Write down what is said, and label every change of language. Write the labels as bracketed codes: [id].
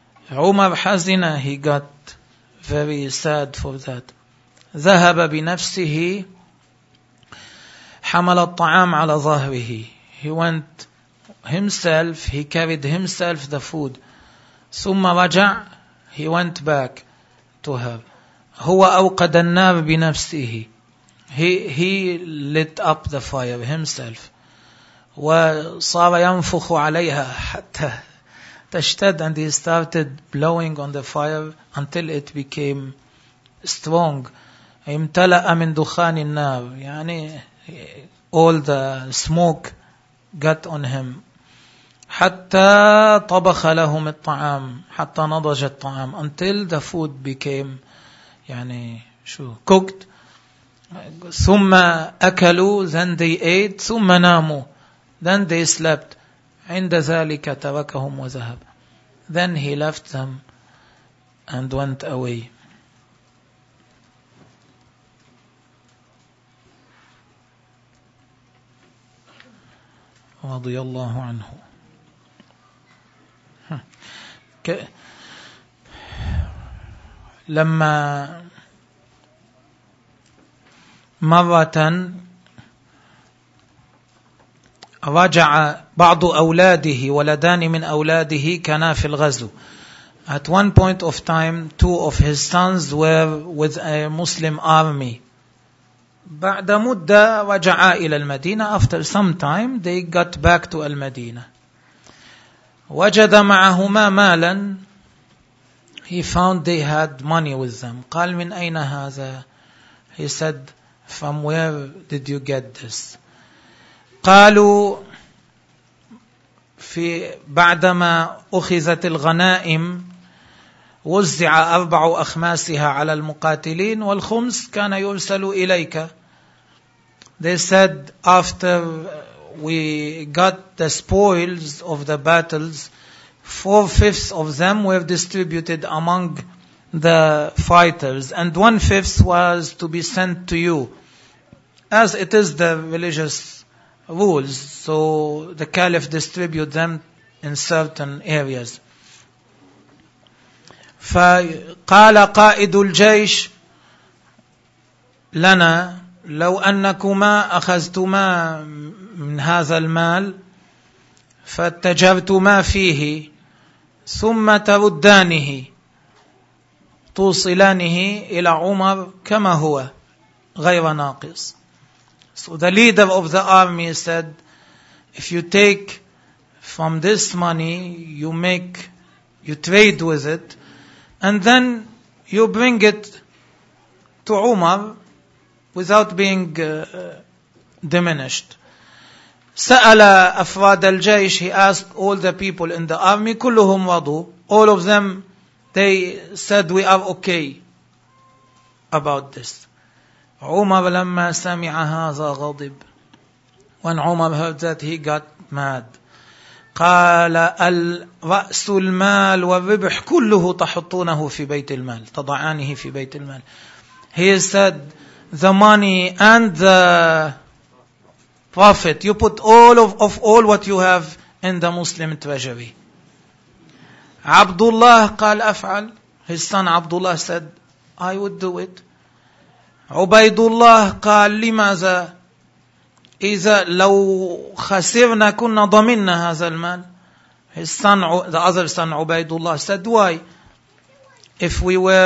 [en] Umar Hazina, he got very sad for that. [ar] ذهب بنفسه حمل الطعام على ظهره. [en] He went himself, he carried himself the food. [ar] ثم رجع, [en] he went back to her. [ar] هو أوقد النار بنفسه. [en] He lit up the fire himself. [ar] وصار ينفخ عليها حتى تشتد, [en] and he started blowing on the fire until it became strong. [ar] امتلأ من دخان النار, يعني [en] all the smoke got on him. [ar] حتى طبخ لهم الطعام, حتى نضج الطعام, [en] until the food became, [ar] يعني شو, [en] cooked. [ar] ثم أكلوا, [en] then they ate, [ar] ثم ناموا, [en] then they slept. [ar] عند ذلك تركهم وذهب. [en] Then he left them and went away. [ar] رضي الله عنه. لما مرة رجع بعض أولاده, ولدان من أولاده كانا في الغزو. [en] At one point of time, two of his sons were with a Muslim army. [ar] بعد مدة رجعا إلى المدينة. [en] After some time, they got back to المدينة. [ar] وجد معهما مالا. [en] He found they had money with them. [ar] قال من أين هذا؟ [en] He said, from where did you get this? [ar] قالوا في بعدما أخذت الغنائم وزع أربع أخماسها على المقاتلين والخمس كان يرسل إليك. [en] They said, after we got the spoils of the battles, four-fifths of them were distributed among the fighters, and one-fifth was to be sent to you, as it is the religious rules. So the caliph distributed them in certain areas. [ar] فقال قائد الجيش لنا لو أنكما أخذتما من هذا المال فاتجرتما فيه ثم تردانه توصلانه إلى عمر كما هو غير ناقص. [en] So the leader of the army said, if you take from this money, you trade with it, and then you bring it to Umar without being diminished. [ar] سأل أفراد الجيش. [en] He asked all the people in the army. [ar] كلهم رضوا. [en] All of them, they said, we are okay about this. [ar] عمر لما سمع هذا غضب. [en] When عمر heard that, he got mad. [ar] قال الرأس المال والربح كله تحطونه في بيت المال, تضعانه في بيت المال. [en] He said, the money and the profit, you put all of all what you have in the Muslim treasury. [ar] عبدالله قال أفعل. [en] His son عبدالله said, I would do it. [ar] عبيد الله قال لماذا؟ إذا لو خسرنا كنا ضمننا هذا المال. [en] His son, the other son, عبيد الله said, why? If we